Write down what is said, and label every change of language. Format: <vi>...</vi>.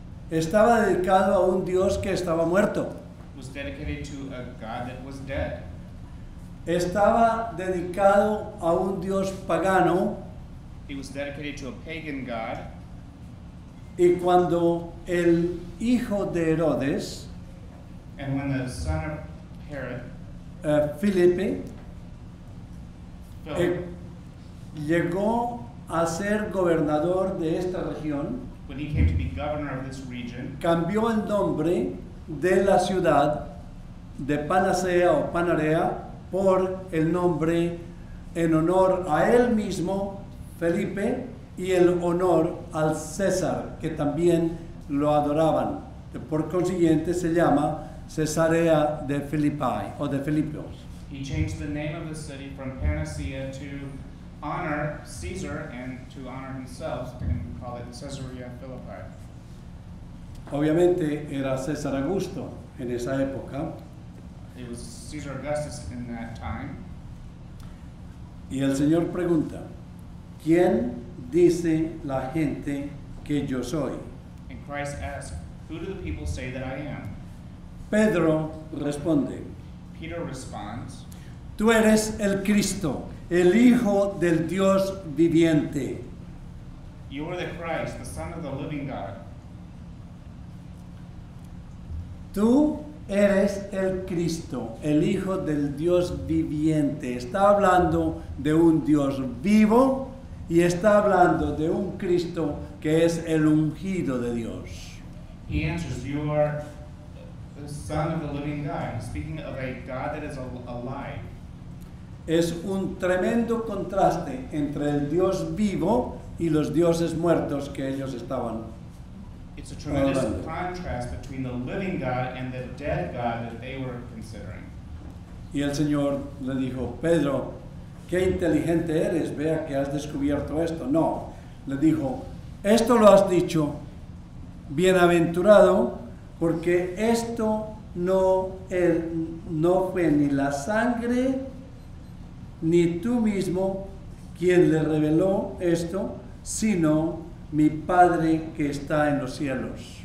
<es>estaba dedicado a un Dios que estaba muerto.</es> <en>was dedicated to a God that was dead.</en> <es>Estaba dedicado a un Dios pagano.</es> <en>It was dedicated to a pagan God.</en> <es>Y cuando el hijo de Herodes,</es> <en>And when the son of Herod,</en> <es>Felipe,</es> <en>Philip,</en> <es>llegó a ser gobernador de esta región,</es> <en>when he came to be governor of this region,</en> <es>cambió el nombre de la ciudad de Panacea o Panarea por el nombre en honor a él mismo, Felipe, y el honor al César, que también lo adoraban. Por consiguiente se llama Cesarea de Filipi o de Filipos.</es> <en>he changed the name of the city from Panacea to honor Caesar and to honor himself, and call it Caesarea Philippi.</en> <es>Obviamente era César Augusto en esa época,</es> <en>It was Caesar Augustus in that time.</en> <es>y el Señor pregunta, ¿quién dice la gente que yo soy?</es> <en>And Christ asked, who do the people say that I am?</en> <es>Pedro responde,</es> <en>Peter responds,</en> <es>tú eres el Cristo, el Hijo del Dios viviente.</es> <en>you are the Christ, the Son of the living God.</en> <es>Tú eres el Cristo, el Hijo del Dios viviente. Está hablando de un Dios vivo y está hablando de un Cristo que es el ungido de Dios.</es> <en>He answers, you are the Son of the living God. He's speaking of a God that is alive.</en> <es>Es un tremendo contraste entre el Dios vivo y los dioses muertos que ellos estaban.</es> <en>It's a tremendous contrast between the living God and the dead God that they were considering.</en> <es>Y el Señor le dijo, Pedro, qué inteligente eres, vea que has descubierto esto. No, le dijo, esto lo has dicho, bienaventurado, porque esto no fue ni la sangre, ni tú mismo quien le reveló esto, sino mi Padre que está en los cielos.</es>